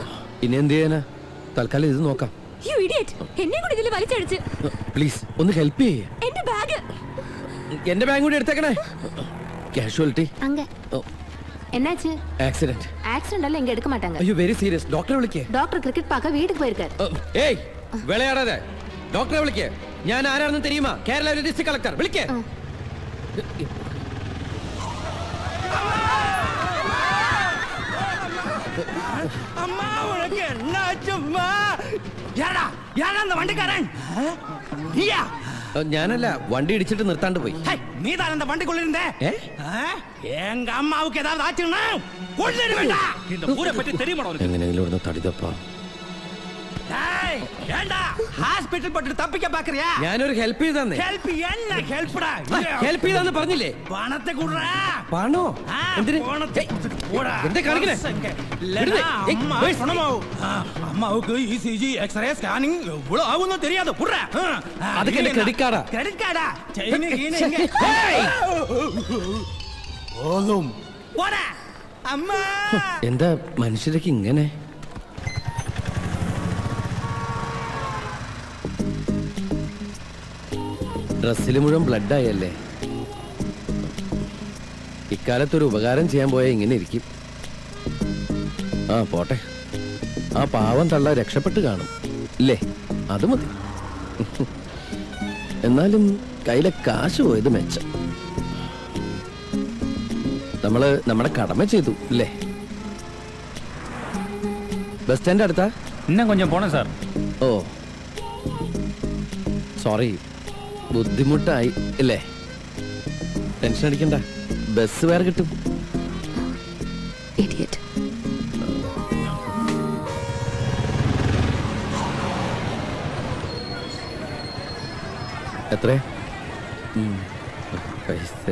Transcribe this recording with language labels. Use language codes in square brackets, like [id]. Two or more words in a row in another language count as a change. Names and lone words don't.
[ml] ഇനി എന്ത് ചെയ്യാനാ? തൽക്കാലം ഇത് നോക്കാം. എന്നെ കൂടി ഇതിൽ വലിച്ചടിച്ച്. പ്ലീസ് ഒന്ന് ഹെൽപ്പ് ചെയ്യേ. എന്റെ ബാഗ്, എന്റെ ബാഗ് കൂടി എടുത്തേക്കണേ. കാഷ്വാലിറ്റി. [ta] என்னாச்சு? ஆக்சிடென்ட். ஆக்சிடென்ட் எல்லாம் இங்க எடுக்க மாட்டாங்க. [ml] ஐயோ [en] very serious. [ml] டாக்டர் விളിക്കേ. [ta] டாக்டர் கிரிக்கெட் பார்க்க வீட்டுக்கு போயிருக்காரு. [ml] ഏയ് വിളയാടാതെ, ഡോക്ടറെ വിളിക്കേ. ഞാൻ ആരാണെന്ന് தெரியுமா? കേരള ഡിസ്ട്രിക്ട് കളക്ടർ. വിളിക്കേ. [ta] அம்மா உனக்கு என்னாச்சும்மா? யாரா யாரா அந்த வண்டிக்காரன்? நீயா? [ml] ഞാനല്ല, വണ്ടി ഇടിച്ചിട്ട് നിർത്താണ്ട് പോയി. [ta] நீ தான் அந்த வண்டிக்குள்ள இருந்த? எங்க அம்மாவுக்கு ஏதாவது ஆச்சுன்னா கொல்லிடுவேண்டா. இந்த ஊரை பத்தி தெரியுமா உனக்கு? [ml] എങ്ങനെയെങ്കിലും ഇവിടുന്ന് തടിതപ്പാ. [ta] டேய் ஏண்டா ஹாஸ்பிடல் போட்டு தப்பிக்க பாக்குறியா? [ml] ഞാനൊരു ഹെൽപ്പ് ചെയ്തന്നെ. [ta] ஹெல்ப் என்ன ஹெல்ப்டா? [ml] ഹെൽപ്പ് ചെയ്താന്ന് പറഞ്ഞില്ലേ? [ta] பணத்தை குடுறா. [ml] പണോ? എന്തിന്? [ta] பணத்தை போடா. [ml] എന്താ കാണിക്കണേ? [ta] அம்மாவுக்கு இசிஜி எக்ஸ்ரே ஸ்கேனிங் எவ்வளவு ஆகும்னு தெரியாது. புடுறா. அதுக்கு என்ன கிரெடிட் கார்டா? கிரெடிட் கார்டா? செயின் கீனிங்க. [ml] ഓലും പോടാ. അമ്മാ എന്താ മനുഷ്യരൊക്കെ ഇങ്ങനെ? ഡ്രസ്സിൽ മുഴുവൻ ബ്ലഡ് ആയല്ലേ. ഇക്കാലത്തൊരു ഉപകാരം ചെയ്യാൻ പോയാൽ ഇങ്ങനെ ഇരിക്കും. ആ പോട്ടെ, ആ പാവം തള്ള രക്ഷപ്പെട്ട് കാണും ഇല്ലേ? അത് മതി. എന്നാലും കയ്യിലെ കാശ് പോയത് മെച്ചം. നമ്മള് നമ്മുടെ കടമ ചെയ്തു ഇല്ലേ? ബസ് സ്റ്റാൻഡ് അടുത്താ? [ta] இன்னும் கொஞ்சம் போனேன் சார். [ml] ഓ സോറി, ബുദ്ധിമുട്ടായി ഇല്ലേ? ടെൻഷൻ അടിക്കണ്ട, ബസ് വേറെ കിട്ടും. എത്ര പൈസ?